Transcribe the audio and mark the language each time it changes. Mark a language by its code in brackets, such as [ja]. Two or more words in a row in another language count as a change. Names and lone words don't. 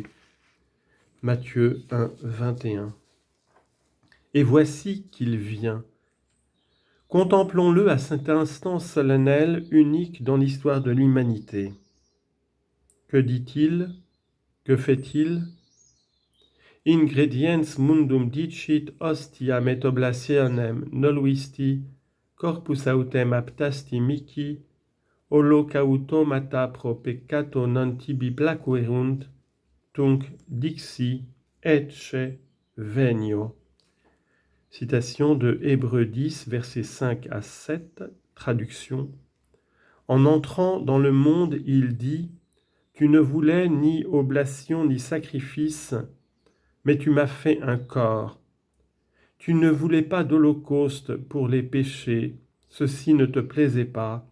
[fr] Matthieu 1, 21. Et voici qu'il vient. Contemplons-le à cet instant solennel, unique dans l'histoire de l'humanité. Que dit-il? Que fait-il? [la] Ingrediens mundum dicit hostiam et oblationem noluisti, corpus autem aptasti mihi, holocautomata pro peccato non tibi placuerunt, tunc dixi ecce venio. [fr] Citation de Hébreux 10, versets 5 à 7, traduction. En entrant dans le monde, il dit « Tu ne voulais ni oblation ni sacrifice, mais tu m'as fait un corps. Tu ne voulais pas d'holocauste pour les péchés, ceci ne te plaisait pas.